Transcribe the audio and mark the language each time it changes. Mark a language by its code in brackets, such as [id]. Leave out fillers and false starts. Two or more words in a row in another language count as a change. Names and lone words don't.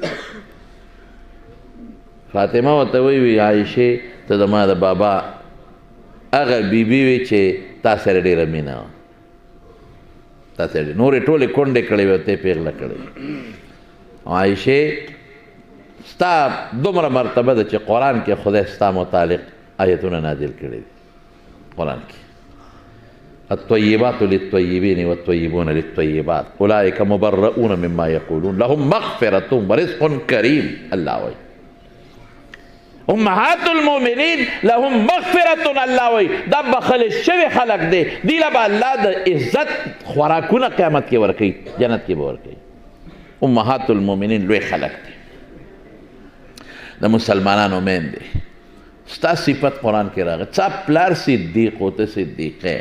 [ps] فاطمه ورته وایي عایشې ته زما د بابا هغه بیبي وي چې تا سره ډېره مینه وه، تا سره نورې ټولې کونډې کړې وې او ته یې پېغله کړې. عایشې ستا دومره مرتبه ده چې قرآن کې خدای ستا متعلق آیتونه نازل کړي دي. قرآن کې [ar] الطیبات للطیبین والطیبون للطیبات اولئک مبرؤون مما یقولون لهم مغفرة ورزق کریم. الله وایي امهات المؤمنین لهم مغفرة. [ps] الله وایي دا بخل شوي خلق دی، دی له به الله د عزت خوراکونه قیامت کې ورکوي، جنت کې به ورکوي. [ar] امهات المؤمنین [ps] لوی خلق دی، د مسلمانانو میندې. ستا صفت قرآن کې راغی، ستا پلار صدیق و ته صدیقه.